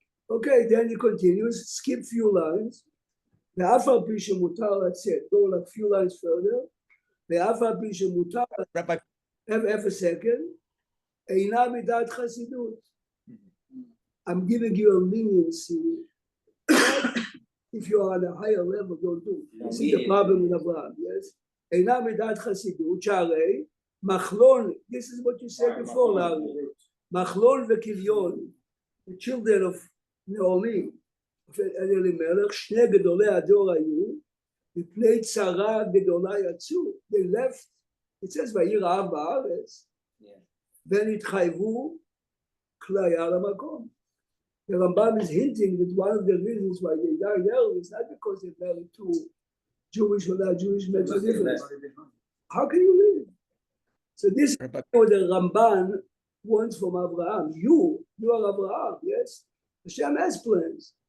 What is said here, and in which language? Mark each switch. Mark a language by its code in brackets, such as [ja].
[en] Okay, then he continues, skip few lines, [he] ואף על פי שמותר לצאת, [en] go like few lines further, [he] ואף על פי שמותר, [en] have a second, [he] אינה מידת חסידות. [en] I'm giving you a leniency. If you are on a higher level, don't do it. This is the problem with Abraham, yes? [he] אינה מידת חסידות, שהרי מחלון, [en] this is what you said before, Larry. [he] מחלון וכליון, the children of נעמי, אלימלך, שני גדולי הדור היו, מפני צרה גדולה יצאו. [en] They left, it says, [he] ויהי רעב בארץ, ונתחייבו כליה למקום. [en] The Rambam is hinting that one of the reasons why they died early is not because they married two Jewish or not Jewish makes a difference. How can you live? So this is what the Ramban wants from Abraham. You are Abraham, yes? Hashem has plans.